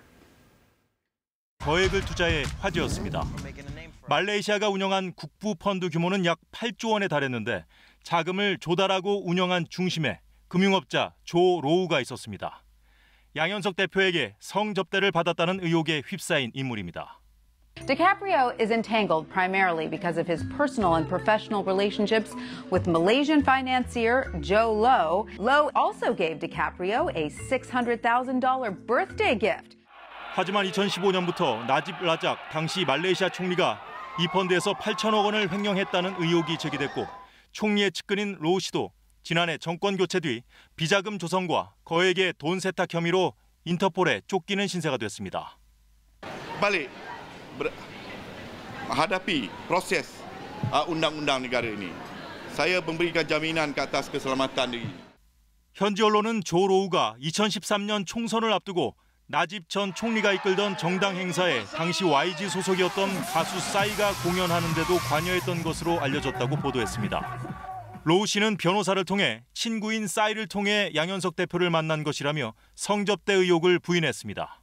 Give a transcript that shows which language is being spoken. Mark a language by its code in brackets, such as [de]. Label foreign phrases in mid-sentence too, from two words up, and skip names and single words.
[ko] 거액을 투자해 화제였습니다. 말레이시아가 운영한 국부 펀드 규모는 약 8조 원에 달했는데 자금을 조달하고 운영한 중심에 금융업자 조 로우가 있었습니다. 양현석 대표에게 성접대를 받았다는 의혹에 휩싸인 인물입니다. [en] DiCaprio is entangled primarily because of his personal and professional relationships with Malaysian financier Joe Low. Low also gave DiCaprio a $600,000 birthday gift. [ko] 하지만 2015년부터 나집 라작 당시 말레이시아 총리가 이 펀드에서 8천억 원을 횡령했다는 의혹이 제기됐고 총리의 측근인 로우 씨도 지난해 정권 교체 뒤 비자금 조성과 거액의 돈 세탁 혐의로 인터폴에 쫓기는 신세가 됐습니다. [ms] Balik menghadapi proses undang-undang negara ini. Saya memberikan jaminan ke atas keselamatan diri. [ko] 현지 언론은 조 로우가 2013년 총선을 앞두고 나집 전 총리가 이끌던 정당 행사에 당시 YG 소속이었던 가수 싸이가 공연하는 데도 관여했던 것으로 알려졌다고 보도했습니다. 로우 씨는 변호사를 통해 친구인 싸이를 통해 양현석 대표를 만난 것이라며 성접대 의혹을 부인했습니다.